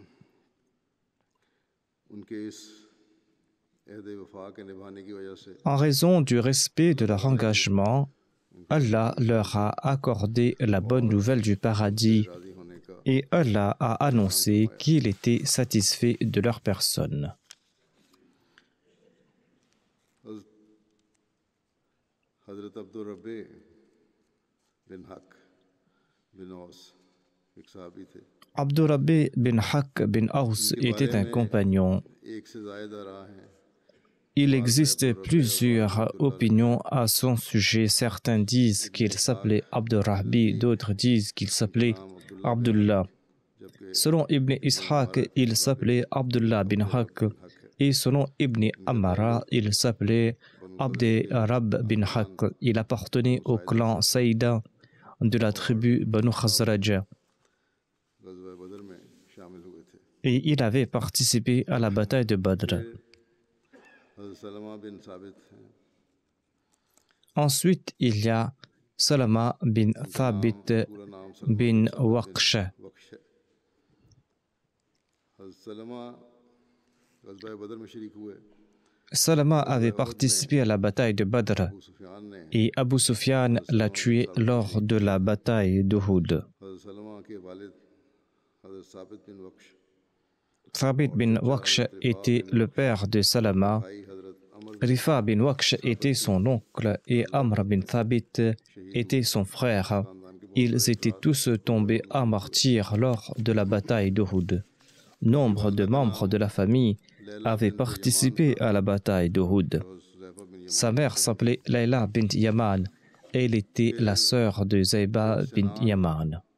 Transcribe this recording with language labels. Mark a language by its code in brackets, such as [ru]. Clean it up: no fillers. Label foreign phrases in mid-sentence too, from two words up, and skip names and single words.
[fr] En raison du respect de leur engagement, Allah leur a accordé la bonne nouvelle du paradis et Allah a annoncé qu'il était satisfait de leur personne. Abdurrabbi bin Haq bin Aus était un compagnon. Il existe plusieurs opinions à son sujet. Certains disent qu'il s'appelait Abdurrahbi, d'autres disent qu'il s'appelait Abdullah. Selon Ibn Ishaq, il s'appelait Abdullah bin Haq et selon Ibn Amara, il s'appelait Abd-Rab bin Haq. Il appartenait au clan Saïda de la tribu Banu Khazraj. Et il avait participé à la bataille de Badr. Ensuite, il y a Salama bin Thabit bin Waqsh. Salama avait participé à la bataille de Badr et Abu Sufyan l'a tué lors de la bataille d'Uhud. Thabit bin Waqsh était le père de Salama. Rifa bin Waqsh était son oncle et Amr bin Thabit était son frère. Ils étaient tous tombés à martyr lors de la bataille d'Uhud. nombre de membres de la famille avaient participé à la bataille d'Uhud. Sa mère s'appelait Layla bint Yaman et elle était la sœur de Zayba bint Yaman.